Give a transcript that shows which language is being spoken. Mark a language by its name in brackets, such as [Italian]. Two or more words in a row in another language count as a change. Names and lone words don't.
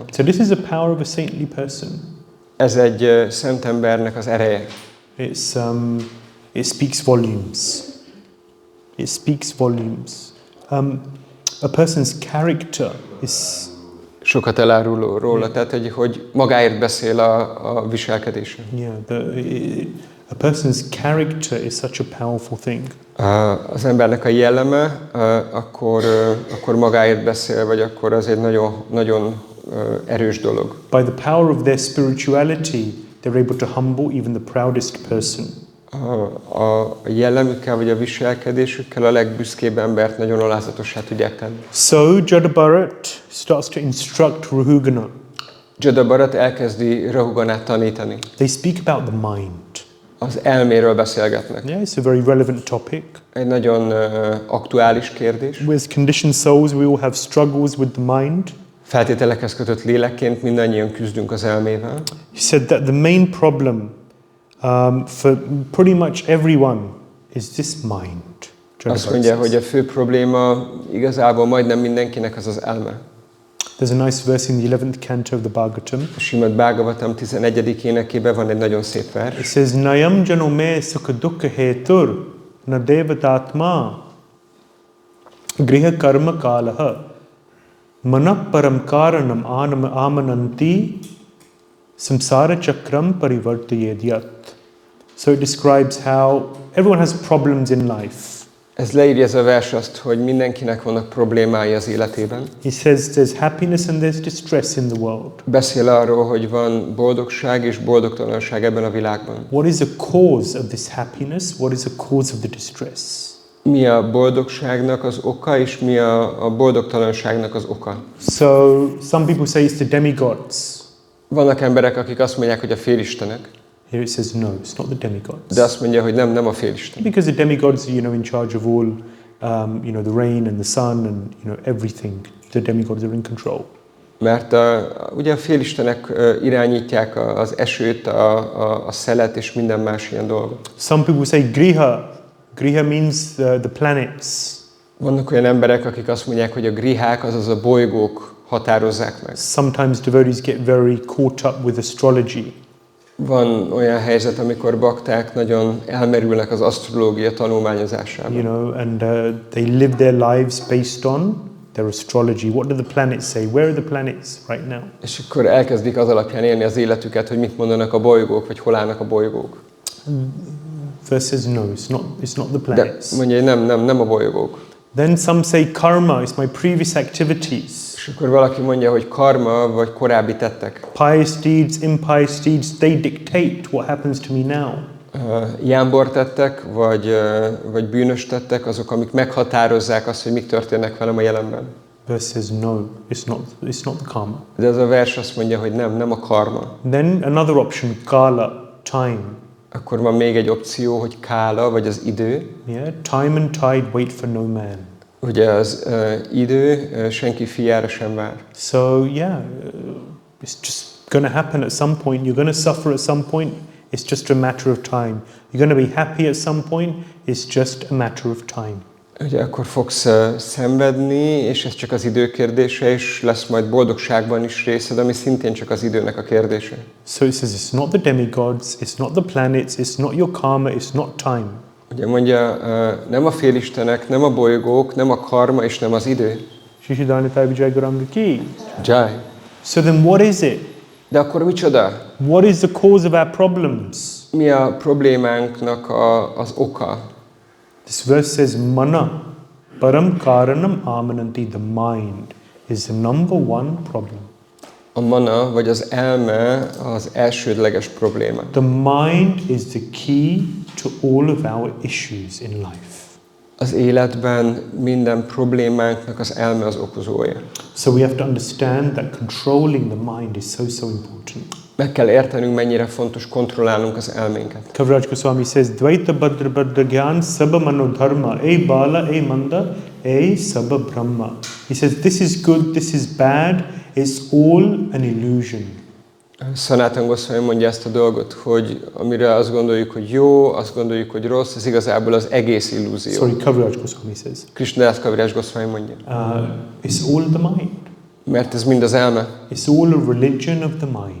[English] So this is the power of a saintly person. [Hungarian] Ez egy szent embernek az ereje. [English] It speaks volumes. It speaks volumes. A person's character is [Hungarian] sokat elárul róla, tehát hogy magáért beszél a viselkedése. [English] A person's character is such a powerful thing. [Hungarian] Az embernek a jelleme, akkor magáért beszél, vagy akkor az egy nagyon, nagyon erős dolog. [English] By the power of their spirituality, they're able to humble even the proudest person. [Hungarian] A jellemükkel, vagy a viselkedésükkel a legbüszkébb embert nagyon alázatossá tudják tenni. [English] So Jada Bharat starts to instruct Rahugana. [Hungarian] Jada Bharat elkezdi Rahuganát tanítani. [English] They speak about the mind. [Hungarian] Az elméről beszélgetnek. [English] Yeah, it's a very relevant topic. [Hungarian] Egy nagyon aktuális kérdés. [English] With conditioned souls, we all have struggles with the mind. [Hungarian] Feltételekhez kötött lélekként mindannyian küzdünk az elmével. [English] He said that the main problem for pretty much everyone is this mind. [Hungarian] Azt mondja, hogy a fő probléma igazából majdnem mindenkinek az elme. [English] There's a nice verse in the 11th canto of the Bhagavatam. [Hungarian] A Śrīmad-Bhāgavatam 11. énekében van egy nagyon szép vers. [English] It says, [Sanskrit] नायं जनो मे सुख दुःख हेतुर् न देवतात्मा ग्रह कर्म कालाः मनः परं कारणम् आमनन्ति संसार चक्रं परिवर्तयेद्यत्. [English] So it describes how everyone has problems in life. [Hungarian] Ez leírja ez a vers azt, hogy mindenkinek vannak problémái az életében. [English] He says there's happiness and there's distress in the world. [Hungarian] Beszél arról, hogy van boldogság és boldogtalanság ebben a világban. [English] What is the cause of this happiness? What is the cause of the distress? [Hungarian] Mi a boldogságnak az oka, és mi a boldogtalanságnak az oka? [English] So some people say it's the demigods. [Hungarian] Vannak emberek, akik azt mondják, hogy a félistenek. [English] Here it says no, it's not the demigods. [Hungarian] De azt mondja, hogy nem a félisten. [English] Because the demigods are, in charge of all, the rain and the sun and, everything. The demigods are in control. [Hungarian] Mert ugye a félistenek irányítják az esőt, a szelet és minden más ilyen dolgot. [English] Some people say griha. Griha means the planets. [Hungarian] Vannak olyan emberek, akik azt mondják, hogy a grihák, azaz a bolygók határozzák meg. [English] Sometimes devotees get very caught up with astrology. [Hungarian] Van olyan helyzet, amikor bakták nagyon elmerülnek az asztrológia tanulmányozásában. [English] And they live their lives based on their astrology. What do the planets say? Where are the planets right now? [Hungarian] És akkor elkezdik az alapján élni az életüket, hogy mit mondanak a bolygók, vagy hol állnak a bolygók. [English] Verse says no, it's not the planets. [Hungarian] De mondja, nem a bolygók. [English] Then some say karma is my previous activities. [Hungarian] És akkor valaki mondja, hogy karma, vagy korábbi tettek. [English] Pious deeds, impious deeds, they dictate what happens to me now. [Hungarian] Jámbor tettek, vagy bűnös tettek, azok, amik meghatározzák azt, hogy mik történnek velem a jelenben. [English] Verse says no, it's not the karma. [Hungarian] De ez a vers azt mondja, hogy nem a karma. [English] Then another option, kala, time. [Hungarian] Akkor van még egy opció, hogy kála, vagy az idő. [English] Yeah, time and tide wait for no man. [Hungarian] Ugye az idő senki fiára sem vár. [English] So yeah, it's just going to happen at some point. You're going to suffer at some point. It's just a matter of time. You're going to be happy at some point. It's just a matter of time. [Hungarian] Ugye akkor fogsz szenvedni, és ez csak az idő kérdése, és lesz majd boldogságban is részed, ami szintén csak az időnek a kérdése. [English] So it says it's not the demigods, it's not the planets, it's not your karma, it's not time. [Hungarian] Ugye mondja, nem a félistenek, nem a bolygók, nem a karma, és nem az idő. [English] Jai. So then what is it? [Hungarian] De akkor micsoda? [English] What is the cause of our problems? [Hungarian] Mi a problémánknak az oka? [English] This verse says, [Sanskrit] मनः, परं कारणम् आमनन्ति, [English] the mind is the number one problem. [Hungarian] A mana, vagy az elme az elsődleges probléma. [English] The mind is the key to all of our issues in life. [Hungarian] Az életben minden problémánknak az elme az okozója. [English] So we have to understand that controlling the mind is so important. [Hungarian] Meg kell értenünk, mennyire fontos kontrollálnunk az elménket. [Bangla] Kaviraj Goswami says, দ্বৈত ভদ্র ভদ্র জ্ঞান সব মনো ধর্ম, এই ভাল, এই মন্দ, এই সব ভ্রম. [English] He says, this is good, this is bad, it's all an illusion. [Hungarian] Sanatana Goswami mondja ezt a dolgot, hogy amire azt gondoljuk, hogy jó, azt gondoljuk, hogy rossz, ez igazából az egész illúzió. [English] Sorry, Kaviraj Goswami says. [Hungarian] Krishnadás Kaviraj Goswami mondja. [English] It's all the mind. [Hungarian] Mert ez mind az elme. [English] It's all a religion of the mind.